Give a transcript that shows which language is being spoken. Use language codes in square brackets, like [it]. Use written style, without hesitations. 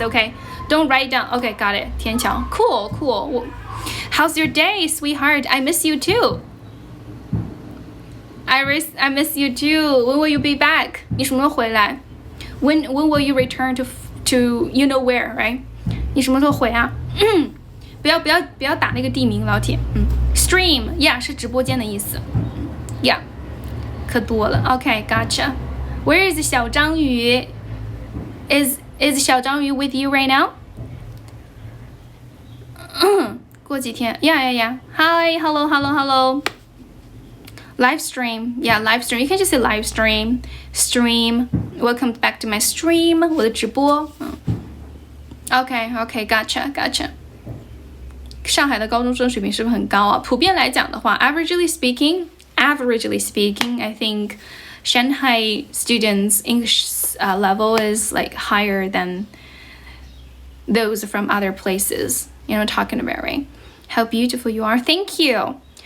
[en] Okay. Don't write down. Okay, got it. 天桥.Cool. How's your day, sweetheart? I miss you too. Iris, I miss you too. When will you be back? [zh] 你什么时候回来? [en] When will you return to you know where, right? [zh] 你什么时候回啊？不要打那个地名，老铁。 Stream, yeah, 是直播间的意思。 [en] Yeah, [zh] 可多了。 [en] Okay, gotcha. Where is 小章鱼? Is 小章鱼 with you right now? [zh] 过几天 [en] Yeah. Hi, hello. Live stream. Yeah, live stream. You can just say live stream. Stream. Welcome back to my stream. [zh] 我的直播。 [en] Okay, gotcha. [zh] 上海的高中生水平是不是很高啊？普遍来讲的话 [en] averagely speaking, I think Shanghai students' English level is like higher than those from other places. You know what I'm talking about, right? How beautiful you are. Thank you.